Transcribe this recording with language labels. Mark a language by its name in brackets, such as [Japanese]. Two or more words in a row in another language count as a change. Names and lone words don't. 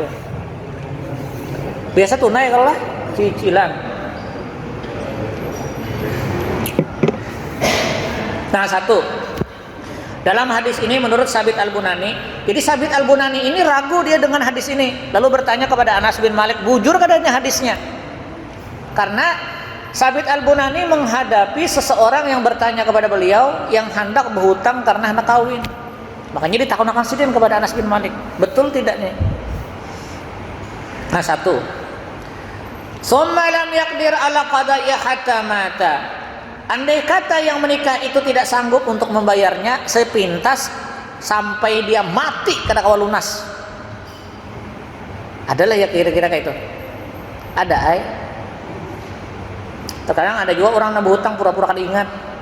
[Indonesian] Biasa tunai kalau lah cicilan. Nah, satu. Dalam hadis ini menurut Sabit Al-Bunani, jadi Sabit Al-Bunani ini ragu dia dengan hadis ini. Lalu bertanya kepada Anas bin Malik, [Banjar] bujur kadanya hadisnya. [Indonesian] Karena Sabit Al-Bunani menghadapi seseorang yang bertanya kepada beliau yang hendak berhutang karena hendak kawin. Makanya ditakut-takut sidin kepada Anas bin Malik. Betul tidaknya? Nah, satu. [Arabic] ثم لم يقدر على قضائه حتى مات. [Indonesian] Andai kata yang menikah itu tidak sanggup untuk membayarnya sepintas sampai dia mati kada kawa lunas. Adalah ya kira-kira kayak itu. [Banjar] Ada ay. [Indonesian] Terkadang ada juga orang nambah hutang pura-pura kada ingat.